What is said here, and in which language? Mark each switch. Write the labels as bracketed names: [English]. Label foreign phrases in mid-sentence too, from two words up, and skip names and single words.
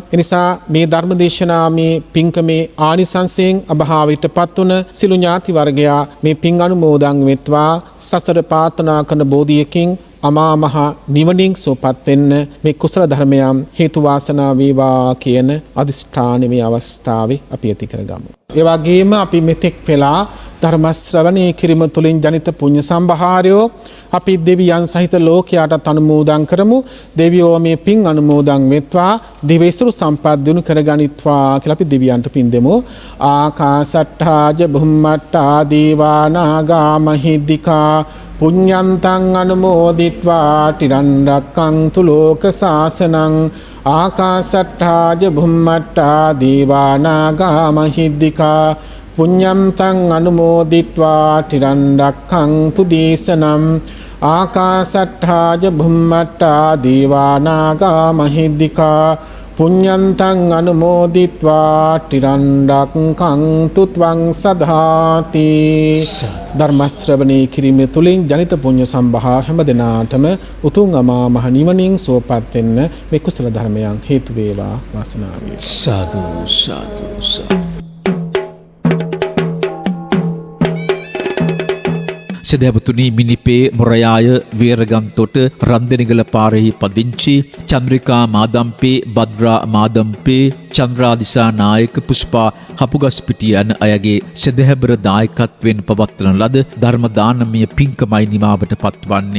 [Sinhala] එනිසා මේ ධර්මදේශනාමේ පින්කමේ ආනිසංසයෙන් අභාවයටපත් වුණ සිළු ඥාති වර්ගයා මේ පින් අනුමෝදන් වෙත්වා සසර ප්‍රාර්ථනා කරන බෝධියකින් අමා මහ නිවනින් සුවපත් වෙන්න මේ කුසල ධර්මයන් හේතු වාසනා වේවා කියන අදිෂ්ඨානෙ මේ අවස්ථාවේ අපි ඇති කරගමු. ඒ වගේම අපි මෙතෙක් වෙලා ධර්ම ශ්‍රවණය කිරීම තුළින් ජනිත පුණ්‍ය සම්භාරයෝ අපි දෙවියන් සහිත ලෝකයාට අනුමෝදන් කරමු. දෙවියෝ මේ පින් අනුමෝදන් වෙත්වා දිවයිසුරු සම්පත් දිනු කරගනිත්වා කියලා අපි දෙවියන්ට පින් දෙමු. [Pali] ආකාසට්ඨාජ බුම්මට්ඨා දීවා නාග මහිද්దికා පුඤ්ඤන්තං අනුමෝදිත්වා තිරන් රක්ඛන්තු ලෝක සාසනං ආකාසට්ඨාජ බුම්මට්ඨා දීවා නාග මහිද්దికා පුඤ්ඤන්තං අනුමෝදිත්වා තිරන් රක්ඛන්තු දේශනම් ආකාසට්ඨාජ බුම්මට්ඨා දීවා නාග මහිද්దికා පුඤ්ඤන්තං අනුමෝදිත්වා තිරන් රක්ඛන්තු ත්වං සදාති. [Sinhala] ධර්ම ශ්‍රවණය කිරීම තුළින් ජනිත පුණ්‍ය සම්භාර හැම දිනාටම උතුම් අමා මහ නිවනින් සුවපත් වෙන්න මේ කුසල ධර්මයන් හේතු වේවා වාසනාව වේවා. [Pali] සාදු සාදු සාදු. [Sinhala] සදහවතුනි මිනිපේ මොරයාය වේරගන්තොට රන්දනිගල පාරෙහි පදිංචි චන්ද්‍රිකා මාදම්පේ බද්රා මාදම්පේ චන්ද්‍රාදිසා නායක පුෂ්පා හපුගස්පිටිය යන අයගේ සදහැබර දායකත්වයෙන් පවත්වන ලද ධර්ම දානමය පින්කමයි නිමාවට පත්වන්නේ.